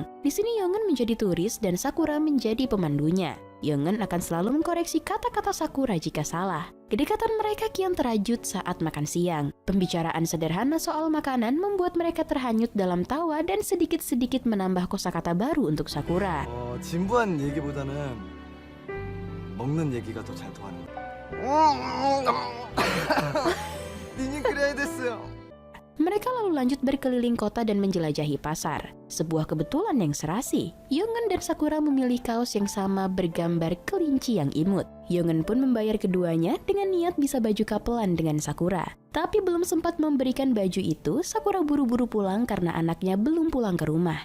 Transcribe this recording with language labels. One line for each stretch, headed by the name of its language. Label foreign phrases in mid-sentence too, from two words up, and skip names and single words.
Indonesian: Di sini Yongen menjadi turis dan Sakura menjadi pemandunya. Yongen akan selalu mengkoreksi kata-kata Sakura jika salah. Kedekatan mereka kian terajut saat makan siang. Pembicaraan sederhana soal makanan membuat mereka terhanyut dalam tawa dan sedikit-sedikit menambah kosakata baru untuk Sakura.
Korean: 진부한 얘기보다는 먹는 얘기가 더 잘 통하는 니니 그래야 됐어요.
Indonesian: Mereka lalu lanjut berkeliling kota dan menjelajahi pasar. Sebuah kebetulan yang serasi. Yongen dan Sakura memilih kaos yang sama bergambar kelinci yang imut. Yongen pun membayar keduanya dengan niat bisa baju kapelan dengan Sakura. Tapi belum sempat memberikan baju itu, Sakura buru-buru pulang karena anaknya belum pulang ke rumah.